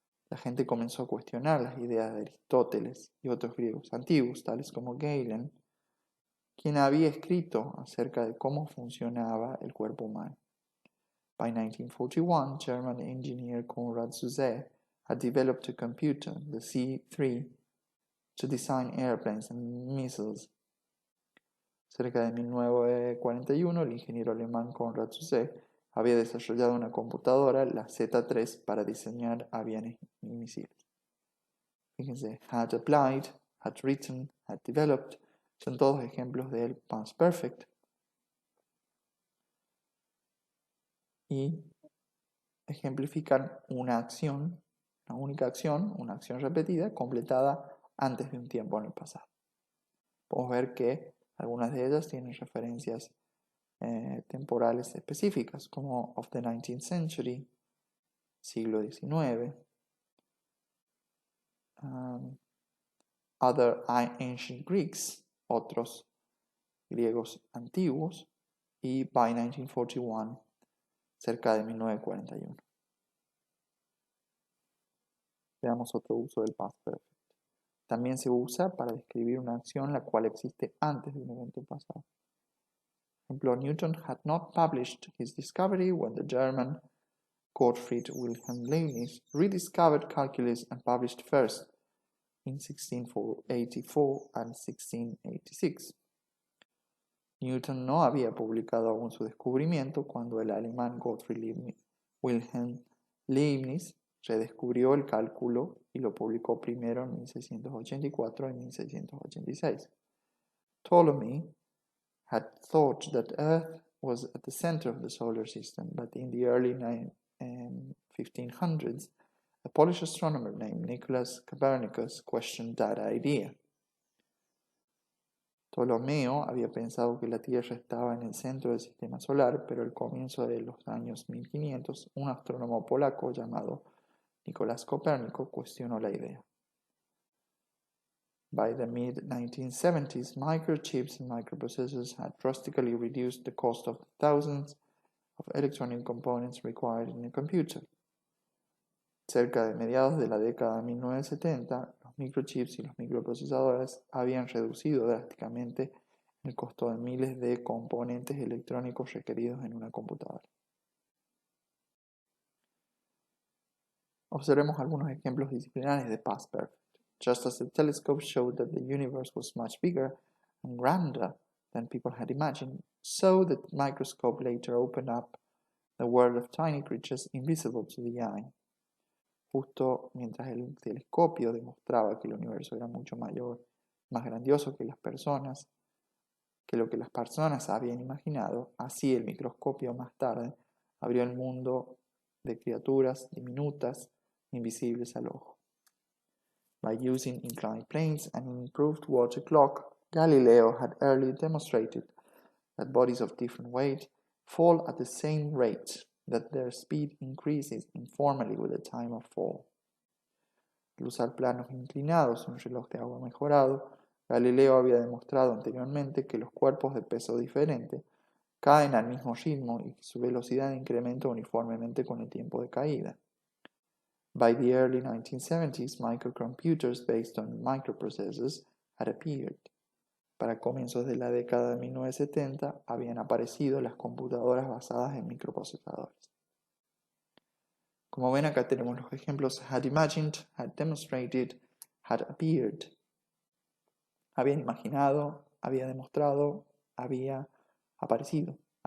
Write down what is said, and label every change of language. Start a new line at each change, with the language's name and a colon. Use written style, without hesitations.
Spanish: La gente comenzó a cuestionar las ideas de Aristóteles y otros griegos antiguos, tales como Galen, quien había escrito acerca de cómo funcionaba el cuerpo humano.
English: By 1941, German engineer Konrad Zuse had developed a computer, the C3, to design airplanes and missiles.
Spanish: Cerca de 1941, el ingeniero alemán Konrad Zuse había desarrollado una computadora, la Z3, para diseñar aviones y misiles. Fíjense,
English: had applied, had written, had developed,
Spanish: son todos ejemplos del
English: past perfect.
Spanish: Y ejemplifican una acción, una única acción, una acción repetida, completada antes de un tiempo en el pasado. Podemos ver que algunas de ellas tienen referencias temporales específicas, como
English: of the 19th century,
Spanish: siglo XIX,
English: other ancient Greeks,
Spanish: otros griegos antiguos, y
English: by 1941,
Spanish: cerca de 1941. Veamos otro uso del past perfect. También se usa para describir una acción la cual existe antes de un evento pasado. Por ejemplo,
English: Newton had not published his discovery when the German Gottfried Wilhelm Leibniz rediscovered calculus and published first in 1684 and 1686.
Spanish: Newton no había publicado aún su descubrimiento cuando el alemán Gottfried Wilhelm Leibniz redescubrió el cálculo y lo publicó primero en 1684 y 1686.
English: Ptolemy had thought that Earth was at the center of the solar system, but in the early 1500s, a Polish astronomer named Nicholas Copernicus questioned that idea.
Spanish: Ptolomeo había pensado que la Tierra estaba en el centro del sistema solar, pero al comienzo de los años 1500, un astrónomo polaco llamado Nicolás Copérnico cuestionó la idea.
English: By the mid-1970s, microchips and microprocessors had drastically reduced the cost of thousands of electronic components required in a computer.
Spanish: Cerca de mediados de la década de 1970, los microchips y los microprocesadores habían reducido drásticamente el costo de miles de componentes electrónicos requeridos en una computadora. Observemos algunos ejemplos disciplinares de past perfect.
English: Just as the telescope showed that the universe was much bigger and grander than people had imagined, so the microscope later opened up the world of tiny creatures invisible to the eye.
Spanish: Justo mientras el telescopio demostraba que el universo era mucho mayor, más grandioso que lo que las personas habían imaginado, así el microscopio más tarde abrió el mundo de criaturas diminutas, invisibles al ojo.
English: By using inclined planes and an improved water clock, Galileo had early demonstrated that bodies of different weight fall at the same rate, that their speed increases informally with the time of fall.
Spanish: Al usar planos inclinados y un reloj de agua mejorado, Galileo había demostrado anteriormente que los cuerpos de peso diferente caen al mismo ritmo y que su velocidad incrementa uniformemente con el tiempo de caída.
English: By the early 1970s, microcomputers based on microprocessors had appeared.
Spanish: Para comienzos de la década de 1970 habían aparecido las computadoras basadas en microprocesadores. Como ven, acá tenemos los ejemplos
English: had imagined, had demonstrated, had appeared.
Spanish: Habían imaginado, había demostrado, habían aparecido.